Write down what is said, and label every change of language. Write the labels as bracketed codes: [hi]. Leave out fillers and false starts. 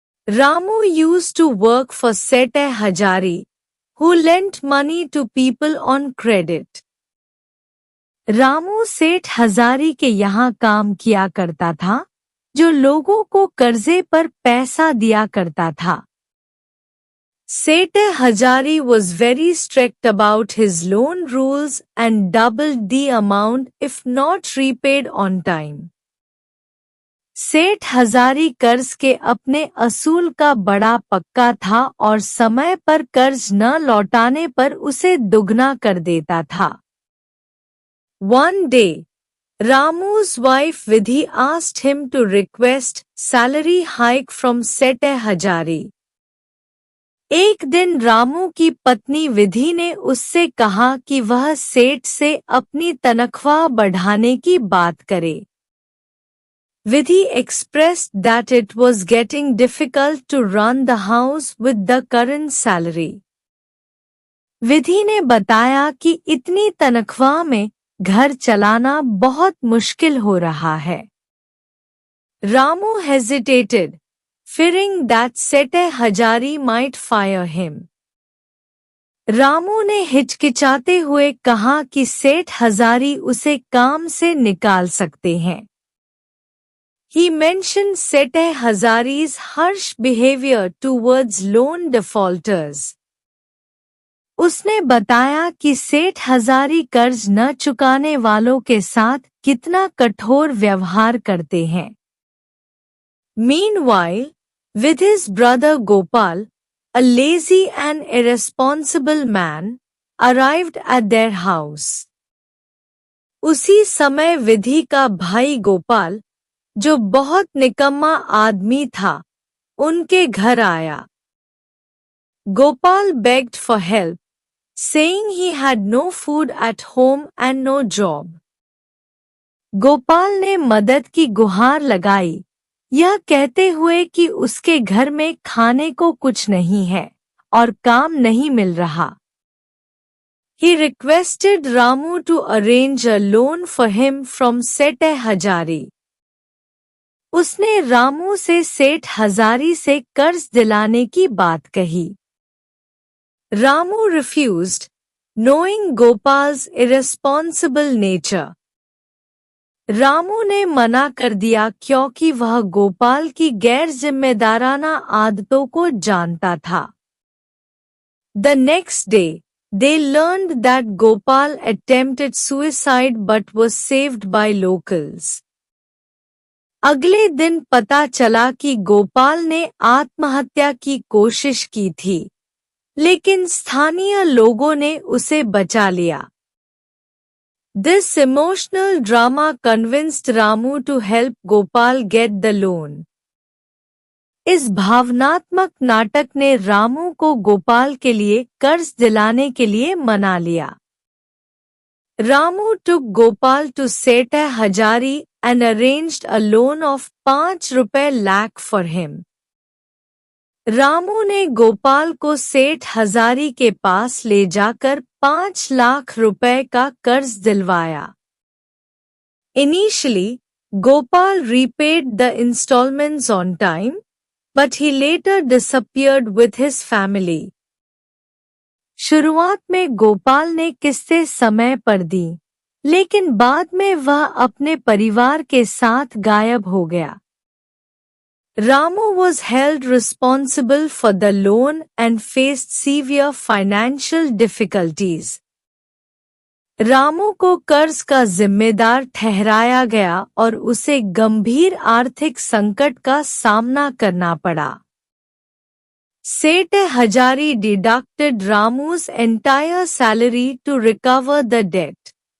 [en] Ramu used to work for Seth Hazari, who lent money to people on credit. [hi] Ramu सेठ हजारी के यहाँ काम किया करता था, जो लोगों को कर्जे पर पैसा दिया करता था। [en] Seth Hazari was very strict about his loan rules and doubled the amount if not repaid on time. [hi] सेठ हजारी कर्ज के अपने असूल का बड़ा पक्का था और समय पर कर्ज न लौटाने पर उसे दुगना कर देता था। [en] One day, Ramu's wife Vidhi asked him to request salary hike from Seth Hazari. [hi] एक दिन रामू की पत्नी विधि ने उससे कहा कि वह सेठ से अपनी तनख्वाह बढ़ाने की बात करे। [en] Vidhi expressed that it was getting difficult to run the house with the current salary. [hi] विधि ने बताया कि इतनी तनख्वाह में घर चलाना बहुत मुश्किल हो रहा है। [en] Ramu hesitated, fearing that Seth Hazari might fire him. [hi] Ramu ने हिचकिचाते हुए कहा कि सेठ हजारी उसे काम से निकाल सकते हैं। [en] He mentioned Seth Hazari's harsh behavior towards loan defaulters. [hi] उसने बताया कि सेठ हजारी कर्ज न चुकाने वालों के साथ कितना कठोर व्यवहार करते हैं। [en] Meanwhile, with his brother Gopal, a lazy and irresponsible man, arrived at their house. [hi] उसी समय विधि का भाई गोपाल, जो बहुत निकम्मा आदमी था, उनके घर आया। [en] Gopal begged for help, saying he had no food at home and no job. [hi] Gopal ने मदद की गुहार लगाई, यह कहते हुए कि उसके घर में खाने को कुछ नहीं है और काम नहीं मिल रहा। [en] He requested Ramu to arrange a loan for him from Seth Hazari. [hi] उसने रामू से सेठ हजारी से कर्ज दिलाने की बात कही। [en] Ramu refused, knowing Gopal's irresponsible nature. [hi] Ramu ने मना कर दिया क्योंकि वह गोपाल की गैर जिम्मेदाराना आदतों को जानता था। [en] The next day, they learned that Gopal attempted suicide but was saved by locals. [hi] अगले दिन पता चला कि गोपाल ने आत्महत्या की कोशिश की थी, लेकिन स्थानीय लोगों ने उसे बचा लिया। [en] This emotional drama convinced Ramu to help Gopal get the loan. [hi] इस भावनात्मक नाटक ने रामू को गोपाल के लिए कर्ज दिलाने के लिए मना लिया। [en] Ramu took Gopal to Seth Hazari and arranged a loan of 5 lakh for him. [hi] Ramu ने गोपाल को सेठ हजारी के पास ले जाकर 5 लाख रुपए का कर्ज दिलवाया। [en] Initially, Gopal repaid the installments on time, but he later disappeared with his family. [hi] शुरुआत में गोपाल ने किस्तें समय पर दी, लेकिन बाद में वह अपने परिवार के साथ गायब हो गया। [en] Ramu was held responsible for the loan and faced severe financial difficulties. [hi] Ramu को कर्ज का जिम्मेदार ठहराया गया और उसे गंभीर आर्थिक संकट का सामना करना पड़ा। [en] Seth Hazari deducted Ramu's entire salary to recover the debt.